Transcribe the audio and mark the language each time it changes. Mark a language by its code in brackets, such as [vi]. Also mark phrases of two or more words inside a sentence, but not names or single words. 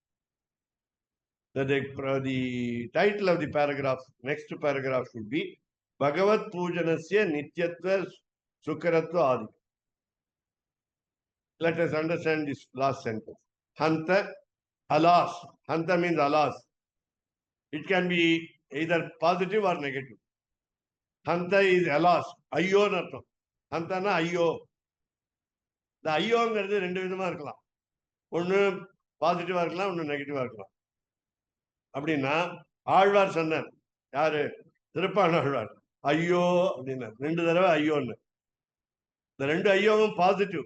[en] The title of the paragraph, next paragraph should be [sa] भगवत् पूजनस्य नित्यत्व सुकरत्व आदि. [en] Let us understand this last sentence. Hanta, alas. Hanta means alas. It can be either positive or negative. Hanta is alas. [ta] ஐயோ நர்த்தம். Hanta na ayyo. The ஐயோங்கிறது 2 விதமா இருக்கலாம். ஒன்னு பாசிட்டிவா இருக்கலாம், ஒன்னு நெகட்டிவா இருக்கலாம். அப்படின்னா ஆழ்வார் சொன்னார், யாரு? திருப்பாண ஆழ்வார். ஐயோ அப்படின்னா 2 தடவை ஐயோன்னு. இந்த 2 ஐயோவும் பாசிட்டிவ்.